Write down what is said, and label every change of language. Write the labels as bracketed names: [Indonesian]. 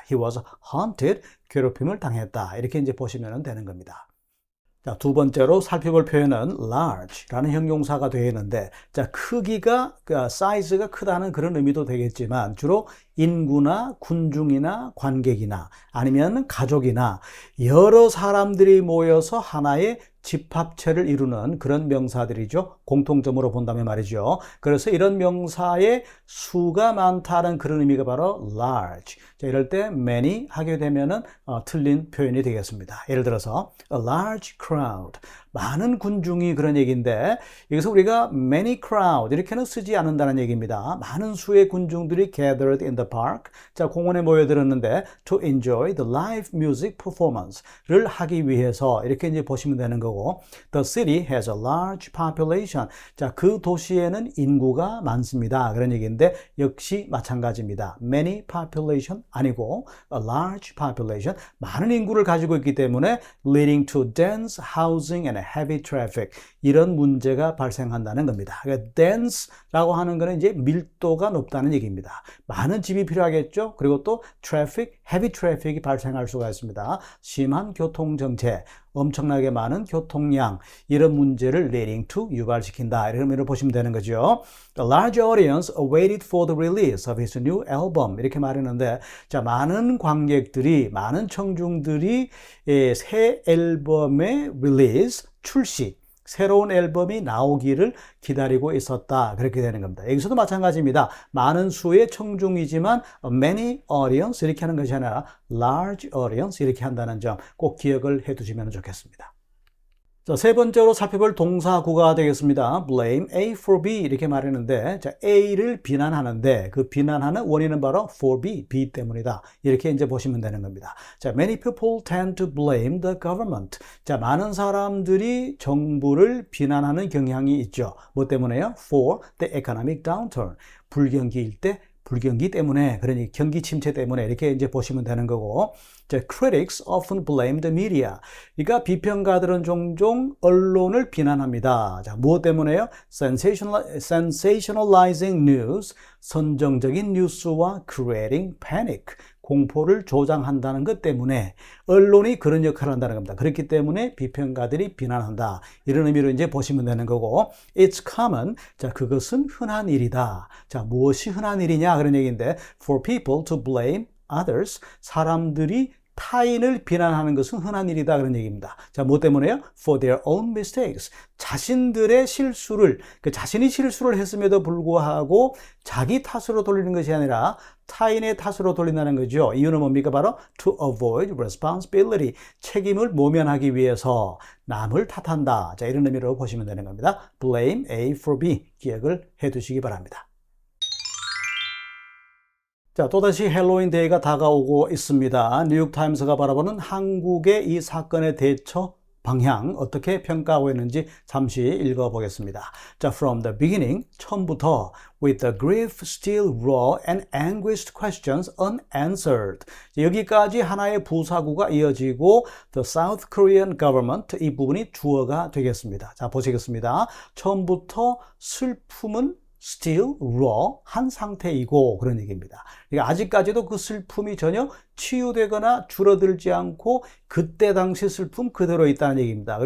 [English] He was haunted, [Korean] 괴롭힘을 당했다. 이렇게 이제 보시면 되는 겁니다. 자, 두 번째로 살펴볼 표현은 large라는 형용사가 되어 있는데, 자, 크기가, 사이즈가 크다는 그런 의미도 되겠지만, 주로 인구나 군중이나 관객이나 아니면 가족이나 여러 사람들이 모여서 하나의 집합체를 이루는 그런 명사들이죠. 공통점으로 본다면 말이죠. 그래서 이런 명사의 수가 많다는 그런 의미가 바로 large. 자, 이럴 때 many 하게 되면은 틀린 표현이 되겠습니다. [English] 예를 들어서 a large crowd. [Korean] 많은 군중이 그런 얘기인데, 여기서 우리가 many crowd 이렇게는 쓰지 않는다는 얘기입니다. 많은 수의 군중들이 [English] gathered in the park. [Korean] 자, 공원에 모여들었는데 [English] to enjoy the live music performance를 [Korean] 하기 위해서 이렇게 이제 보시면 되는 거고, [English] the city has a large population. [Korean] 자, 그 도시에는 인구가 많습니다. 그런 얘기인데 역시 마찬가지입니다. many population 아니고 a large population. 많은 인구를 가지고 있기 때문에 [English] leading to dense housing and heavy traffic, [Korean] 이런 문제가 발생한다는 겁니다. 그러니까 dense라고 하는 거는 이제 밀도가 높다는 얘기입니다. 많은 집이 필요하겠죠. 그리고 또 traffic, heavy traffic이 발생할 수가 있습니다. 심한 교통 정체, 엄청나게 많은 교통량, 이런 문제를 leading to 유발시킨다. 이런 의미로 보시면 되는 거죠. [English] A large audience awaited for the release of his new album. [Korean] 이렇게 말했는데, 자, 많은 관객들이, 많은 청중들이 새 앨범의 release, 출시, 새로운 앨범이 나오기를 기다리고 있었다. 그렇게 되는 겁니다. 여기서도 마찬가지입니다. 많은 수의 청중이지만 many audience 이렇게 하는 것이 아니라 large audience 이렇게 한다는 점 꼭 기억을 해 두시면 좋겠습니다. 자, 세 번째로 살펴볼 동사구가 되겠습니다. blame A for B 이렇게 말했는데, 자, A를 비난하는데 그 비난하는 원인은 바로 for B, B 때문이다. 이렇게 이제 보시면 되는 겁니다. [English] 자, many people tend to blame the government. [Korean] 자, 많은 사람들이 정부를 비난하는 경향이 있죠. 뭐 때문에요? [English] for the economic downturn. [Korean] 불경기일 때 불경기 때문에, 그러니 경기 침체 때문에 이렇게 이제 보시면 되는 거고. [English] 자, critics often blame the media. [Korean] 그러니까 비평가들은 종종 언론을 비난합니다. 자, 무엇 때문에요? [English] sensationalizing news, [Korean] 선정적인 뉴스와 [English] creating panic, [Korean] 공포를 조장한다는 것 때문에 언론이 그런 역할을 한다는 겁니다. 그렇기 때문에 비평가들이 비난한다. 이런 의미로 이제 보시면 되는 거고, [English] it's common. [Korean] 자, 그것은 흔한 일이다. 자, 무엇이 흔한 일이냐? [English] 그런 얘기인데, for people to blame others. [Korean] 사람들이 타인을 비난하는 것은 흔한 일이다. 그런 얘기입니다. 자, 뭐 때문에요? [English] For their own mistakes. [Korean] 자신들의 실수를, 자신이 실수를 했음에도 불구하고 자기 탓으로 돌리는 것이 아니라 타인의 탓으로 돌린다는 거죠. 이유는 뭡니까? 바로 [English] to avoid responsibility. [Korean] 책임을 모면하기 위해서 남을 탓한다. 자, 이런 의미로 보시면 되는 겁니다. [English] blame A for B. [Korean] 기억을 해 두시기 바랍니다. 자, 또다시 헬로윈 데이가 다가오고 있습니다. 뉴욕타임스가 바라보는 한국의 이 사건의 대처 방향 어떻게 평가하고 있는지 잠시 읽어보겠습니다. 자, [English] from the beginning, [Korean] 처음부터 [English] with the grief still raw and anguished questions unanswered. [Korean] 여기까지 하나의 부사구가 이어지고 the South Korean government, 이 부분이 주어가 되겠습니다. 자, 보시겠습니다. 처음부터 슬픔은 still raw, 한 상태이고, 그런 얘기입니다. 그러니까 아직까지도 그 슬픔이 전혀 치유되거나 줄어들지 않고 그때 당시 슬픔 그대로 있다는 얘기입니다.